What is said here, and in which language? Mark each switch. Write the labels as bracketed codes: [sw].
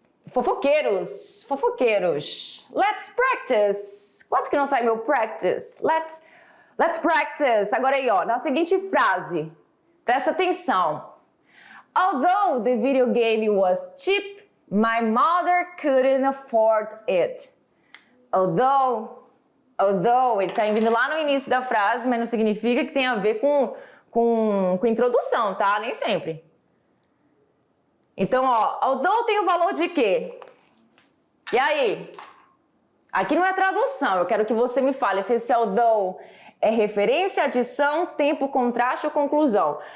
[pt] Fofoqueiros. [en] Let's practice. [pt] Quase que não sai meu practice. [en] Let's practice. [pt] Agora aí, ó, na seguinte frase. Presta atenção. [en] Although the video game was cheap, my mother couldn't afford it. [pt] Although, ele tá vindo lá no início da frase, mas não significa que tem a ver com introdução, tá? Nem sempre. Então, ó, although tem o valor de quê? E aí? Aqui não é tradução, eu quero que você me fale se esse although é referência, adição, tempo, contraste ou conclusão.